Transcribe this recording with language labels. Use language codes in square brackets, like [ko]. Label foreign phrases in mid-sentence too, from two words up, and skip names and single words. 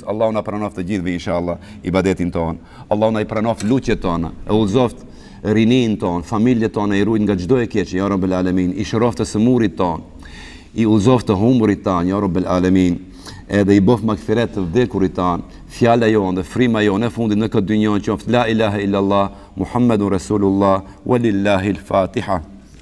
[sq] Allahu na pranoft të gjithëve inshallah ibadetin ton. Allahu na i pranoft lutjet tona. E udhëzoft rinin ton, familjet tona, i ruajt nga çdo e keq, [ar] يا رب العالمين, [sq] i shëroft të sëmurit ton, i udhëzoft të humburit ton, [ar] يا رب العالمين, [sq] edhe i bof magfiret të vdekurit ton, fjala jonë dhe frima jonë e fundit në këtë dynjë qoftë [ar] لا إله إلا الله محمد رسول الله ولله الفاتحة.